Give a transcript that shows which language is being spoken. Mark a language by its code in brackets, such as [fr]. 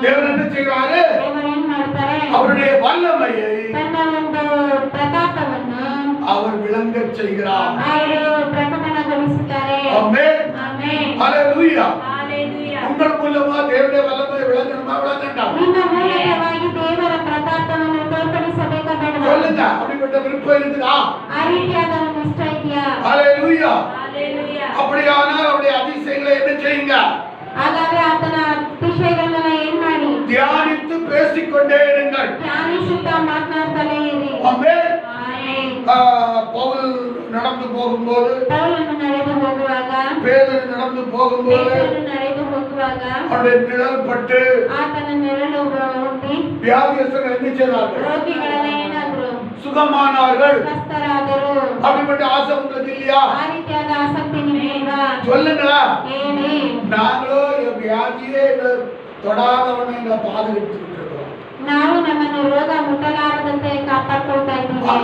[ta] தேவன் என்ன செய்கிறாரு? [kn] ದೇವರು ಏನ್ ಮಾಡ್ತಾರೆ? [ta] அவருடைய வல்லமையை [kn] ತನ್ನ ಒಂದು ಪ್ರತಾಪವನ್ನು [ta] அவர் விளங்கச் செய்கிறார். [kn] ಅವರು ಪ್ರಕಟಣಗೊಳಿಸುತ್ತಾರೆ. [ta] ஆமென். [kn] ಆಮೆನ್. [ta] ஹalleluya. ஹalleluya. உங்கள் மூலமா தேவனுடைய வல்லமை விளங்கணுமா? விளங்கண்டாமா? [kn] ನಿಮ್ಮ ಮೂಲಕವಾಗಿ ದೇವರ ಪ್ರತಾಪವನ್ನು ತೋರ್ಪಡಿಸಬೇಕಾ ಬೇಡವಾ? [ta] சொல்லுங்க. அப்படிப்பட்ட விருப்பம் இருக்குதா? [kn] ಆ ರೀತಿಯಾದ ಒಂದು ಇಷ್ಟ ಇದೆಯಾ? [ta] ஹalleluya. ஹalleluya. அப்படியானால் அவருடைய அதிசயங்களை என்ன செய்யுங்க? [kn] ಹಾಗಾದ್ರೆ ಆತನ ಅತಿಶಯಗಳನ್ನೆಲ್ಲ ಏನ್ ಮಾಡಿ? [ta] தியானித்து பேசிக்கொண்டே இருங்கள். [kn] ಧ್ಯಾನಿಸುತ್ತಾ ಮಾತನಾಡ್ತಲೇ ಇರಿ. [ta] ஆமென். [kn] ಆಮೆನ್. [ta] பவுல் நடந்து போகும்போது, [kn] ಪೌಲನು ನಡೆದು ಹೋಗುವಾಗ, [ta] பேதுரு நடந்து போகும்போது [kn] ಪೇತ್ರನು ನಡೆದು ಹೋಗುವಾಗ [ta] அவருடைய நிழல் பட்டு [kn] ಆತನ ನೆರಳು ಹೊಂದಿ [ta] வியாதியஸ்தர்கள் என்ன செய்தார்கள்? [kn] ರೋಗಿಗಳೆಲ್ಲ ಏನಾದ್ರು? [ta] சுகமானார்கள். [kn] ಸ್ವಸ್ಥರಾದರು. [ta] அப்படிப்பட்ட ஆசை உங்களுக்கு இல்லையா? [kn] ಆ ರೀತಿಯಾದ ಆಸಕ್ತಿ ನಿಮಗಿಲ್ವಾ? [ta] சொல்லுங்க. [kn] ಹೇಳಿ. [ta] நாங்களோ என் வியாதியே எங்களை தொடாதவனை எங்களை பாதுகாத்துக்கிட்டு இருக்கிறோம். [kn] ನಾವು ನಮ್ಮನ್ನು ರೋಗ ಮುಟ್ಟಲಾರದಂತೆ ಕಾಪಾಡ್ಕೊಳ್ತಾ ಇದ್ದೀವಿ.